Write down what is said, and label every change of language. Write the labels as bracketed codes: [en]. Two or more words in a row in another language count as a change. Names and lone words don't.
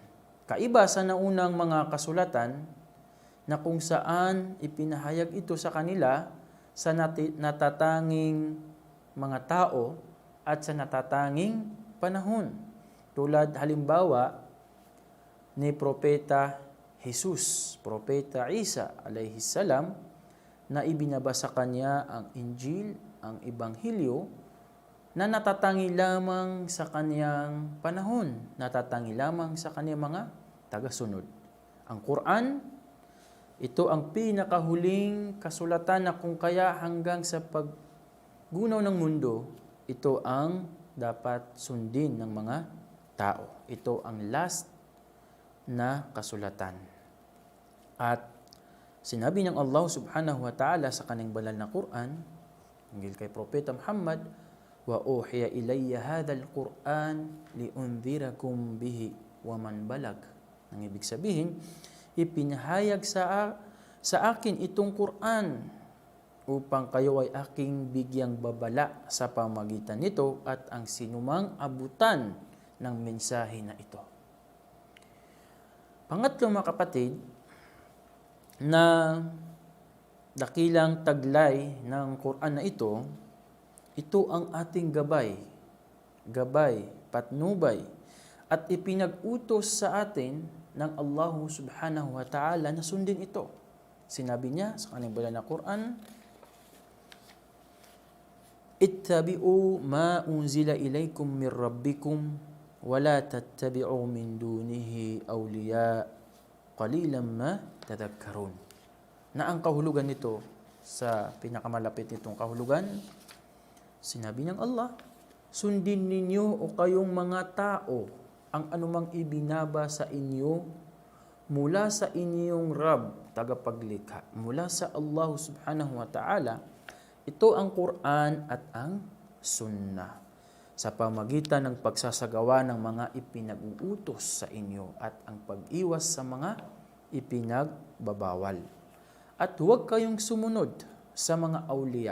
[tl] Kaiba sa naunang mga kasulatan na kung saan ipinahayag ito sa kanila sa natatanging mga tao at sa natatanging panahon. Tulad halimbawa ni Propeta Jesus, Propeta Isa [ar] عليه السلام, [tl] na ibinabasa kanya ang Injil, ang Ebanghelyo, na natatangi lamang sa kanyang panahon, natatangi lamang sa kanyang mga tagasunod. Ang Quran, ito ang pinakahuling kasulatan na kung kaya hanggang sa paggunaw ng mundo, ito ang dapat sundin ng mga tao. Ito ang last na kasulatan. At sinabi ng Allah [ar] سبحانه وتعالى [tl] sa kanyang banal na Quran, hinggil kay Propeta Muhammad, [ar] وأوحي إلي هذا القرآن لأنذركم به ومن بلغ. [tl] Ang ibig sabihin, ipinahayag sa akin itong Quran upang kayo ay aking bigyang babala sa pamagitan nito at ang sinumang abutan ng mensahe na ito. Pangatlo, mga kapatid, na dakilang taglay ng Quran na ito ang ating gabay, patnubay, at ipinag-utos sa atin ng Allah [ar] سبحانه وتعالى [tl] na sundin ito. Sinabi niya sa kanyang banal na Quran, [ar] اتبعوا ما أنزل إليكم من ربكم ولا تتبعوا من دونه أولياء قليلا ما تذكرون. [tl] Na ang kahulugan nito sa pinakamalapit nitong kahulugan, sinabi ng Allah, sundin ninyo o kayong mga tao ang anumang ibinaba sa inyo mula sa inyong Rabb, tagapaglikha, mula sa Allah [ar] سبحانه وتعالى. [tl] Ito ang Quran at ang Sunnah sa pamagitan ng pagsasagawa ng mga ipinag-uutos sa inyo at ang pag-iwas sa mga ipinagbabawal. At huwag kayong sumunod sa mga awliya.